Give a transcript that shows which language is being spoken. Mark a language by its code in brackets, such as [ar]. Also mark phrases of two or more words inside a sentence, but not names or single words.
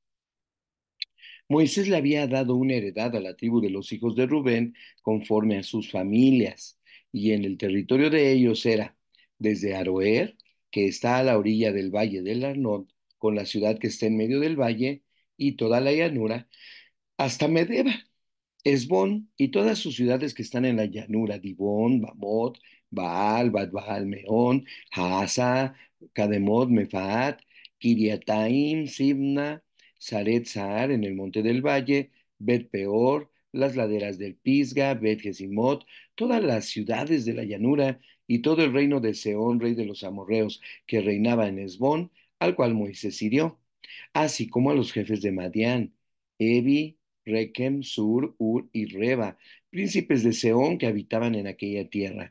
[es] Moisés le había dado una heredad a la tribu de los hijos de Rubén conforme a sus familias, y en el territorio de ellos era desde Aroer, que está a la orilla del valle del Arnón, con la ciudad que está en medio del valle, y toda la llanura, hasta Medeba, Esbón y todas sus ciudades que están en la llanura: Dibón, Bamot, Baal, Baal Meón, Haasa, Cademot, Mefaat, Kiriataim, Sibna, Saret Sahar en el monte del valle, Bet Peor, las laderas del Pisga, Bet Gesimot, todas las ciudades de la llanura y todo el reino de Seón, rey de los amorreos, que reinaba en Esbón, al cual Moisés hirió, así como a los jefes de Madián, Evi, Rekem, Sur, Ur y Reba, príncipes de Seón que habitaban en aquella tierra.